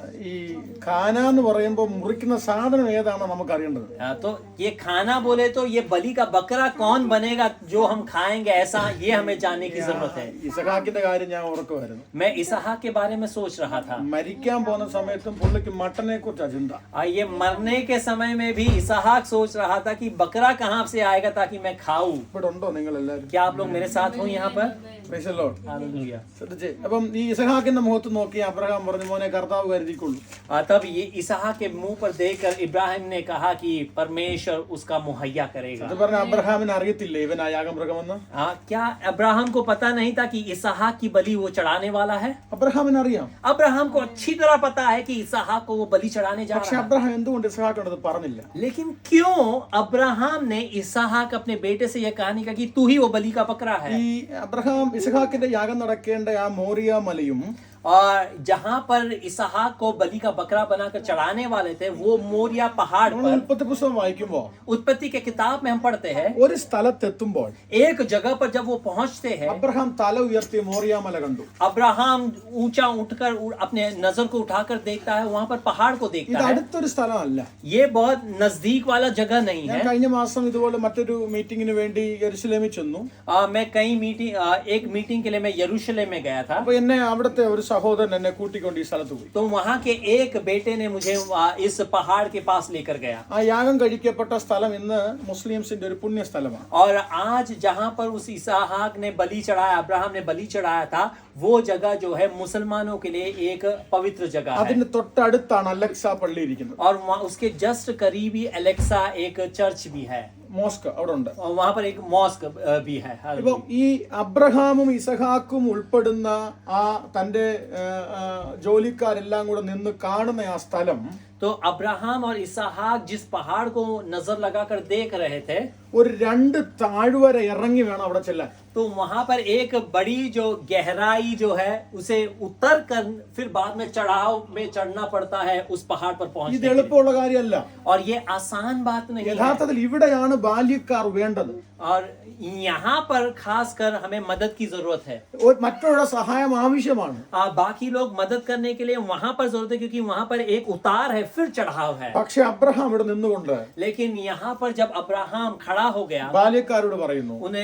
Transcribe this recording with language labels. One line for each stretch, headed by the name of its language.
Malayalam: ഈ ഖാന എന്ന് പറയുമ്പോൾ മുറിക്കുന്ന സാധനം ഏതാണോ നമുക്ക് അറിയേണ്ടത്.
Hindi: तो ये खाना बोले तो ये बलि का बकरा कौन बनेगा जो हम खाएंगे, ऐसा ये हमें जानने की जरूरत है।
Malayalam: ഇസഹാക്കിന്റെ കാര്യം ഞാൻ ഓർക്കുമായിരുന്നു.
Hindi: मैं इसहाक के बारे में सोच रहा था।
Malayalam: മരിക്കാൻ പോകുന്ന സമയത്തും പുള്ളിക്ക് മട്ടനെ കുറിച്ച് ചിന്ത.
Hindi: ये मरने के समय में भी इसहाक सोच रहा था कि बकरा कहाँ से आएगा ताकि मैं खाऊं।
Malayalam: ഇവിടെ ഉണ്ടോ നിങ്ങൾ എല്ലാവരും?
Hindi: क्या आप लोग मेरे साथ हो यहाँ पर?
English: Praise the Lord.
Hindi: हालेलुया।
Malayalam: ശ്രദ്ധിച്ചേ. അപ്പം ഈ ഇസഹാക്കിന്റെ മുഖത്ത് നോക്കി അബ്രഹാം പറഞ്ഞു, മോനെ കർത്താവ് കരുതിക്കൊള്ളു.
Hindi: तब ये इसहाक के मुंह पर देखकर इब्राहिम ने कहा कि परमेश्वर उसका मुहैया करेगा।
Malayalam: അത് പറഞ്ഞ അബ്രഹാമിന് അറിയത്തില്ലേ ഇവൻ ആ യാഗമൃഗമെന്ന്?
Hindi: क्या अब्राहम को पता नहीं था कि इसहाक की बलि वो चढ़ाने वाला है?
Malayalam: അബ്രഹാമിന് അറിയാം.
Hindi: अब्राहम को अच्छी तरह पता है कि इसहाक को वो बलि चढ़ाने जा
Malayalam: പക്ഷെ
Hindi: रहा है।
Malayalam: അബ്രഹാം എന്തുകൊണ്ട് ഇസഹാക്കിനോട് അത് പറഞ്ഞില്ല?
Hindi: लेकिन क्यों अब्राहम ने इसहाक अपने बेटे से यह कहानी कहा कि तू ही वो बलि का बकरा है?
Malayalam: ഈ അബ്രഹാം ഇസഹാക്കിന്റെ യാഗം നടക്കേണ്ട ആ മോറിയ മലയും
Hindi: और जहाँ पर इसहाक को बलि का बकरा बनाकर चढ़ाने वाले थे वो मोरिया पहाड़
Malayalam: നമ്മൾ
Hindi: पर,
Malayalam: ഉൽപ്പത്തി പുസ്തകം വായിക്കുമ്പോ
Hindi: उत्पत्ति के किताब में हम पढ़ते हैं,
Malayalam: ഒരു സ്ഥലത്തെത്തുമ്പോൾ
Hindi: एक जगह पर जब वो पहुंचते हैं,
Malayalam: അബ്രഹാം തല ഉയർത്തി മോറിയ മല കണ്ടു.
Hindi: अब्राहम ऊंचा उठकर अपने नजर को उठाकर देखता है, वहां पर पहाड़ को
Malayalam: ഇത്
Hindi: देखता है।
Malayalam: അടുത്തൊരു സ്ഥലമല്ല.
Hindi: ये बहुत नजदीक वाला जगह नहीं
Malayalam: ഞാൻ
Hindi: है।
Malayalam: കഴിഞ്ഞ മാസം ഇതുപോലെ മറ്റൊരു മീറ്റിംഗിന് വേണ്ടി യെരുശലേമിൽ ചെന്നു.
Hindi: मैं एक मीटिंग के लिए मैं यरूशलेम में गया था।
Malayalam: അപ്പൊ എന്നെ അവിടുത്തെ ഒരു സഹോദരൻ എന്നെ കൂട്ടിക്കൊണ്ട് ഈ സ്ഥലത്ത് പോയി.
Hindi: तो वहां के एक बेटे ने मुझे इस पहाड़ के पास लेकर गया।
Malayalam: ആ യാഗം കഴിക്കപ്പെട്ട സ്ഥലം ഇന്ന് മുസ്ലിംസിന്റെ ഒരു പുണ്യ സ്ഥലമാണ്.
Hindi: और आज जहां पर उस इसहाक ने बलि चढ़ाया, अब्राहम ने बलि चढ़ाया था, वो जगह जो है मुसलमानों के लिए एक पवित्र जगह है।
Malayalam: അതിന് തൊട്ടടുത്താണ് അലക്സ പള്ളി ഇരിക്കുന്നത്.
Hindi: और उसके जस्ट करीब ही एलेक्सा एक चर्च भी है,
Malayalam: മോസ്ക് അവിടെ ഉണ്ട്.
Hindi: और वहां पर एक मॉस्क भी है।
Malayalam: ഇപ്പൊ ഈ അബ്രഹാമും ഇസഹാക്കും ഉൾപ്പെടുന്ന ആ തന്റെ ജോലിക്കാരെല്ലാം കൂടെ നിന്ന് കാണുന്ന ആ സ്ഥലം
Hindi: तो अब्राहम और इसहाक जिस पहाड़ को नजर लगाकर देख रहे थे,
Malayalam: ഒരു 2 താഴ്വര ഇറങ്ങി വേണം അവിടെ ചെല്ലാൻ.
Hindi: तो वहां पर एक बड़ी जो गहराई जो है उसे उतर कर फिर बाद में चढ़ाव में चढ़ना पड़ता है उस पहाड़ पर
Malayalam: ഇത്
Hindi: पहुंचने के लिए।
Malayalam: എളുപ്പമുള്ള കാര്യമല്ല.
Hindi: और ये आसान बात नहीं है।
Malayalam: യഥാർത്ഥത്തിൽ ഇവിടെയാണ് ബാല്യക്കാർ വേണ്ടത്.
Hindi: और यहाँ पर खासकर हमें मदद की जरूरत है।
Malayalam: മറ്റുള്ള സഹായം ആവശ്യമാണ്.
Hindi: बाकी लोग मदद करने के लिए वहां पर जरूरत है, क्योंकि वहां पर एक उतार है फिर चढ़ाव है।
Malayalam: പക്ഷെ അബ്രഹാം ഇവിടെ നിന്നുകൊണ്ട്
Hindi: लेकिन यहाँ पर जब अब्राहम खड़ा हो गया,
Malayalam: ബാല്യക്കാരോട് പറയുന്നു,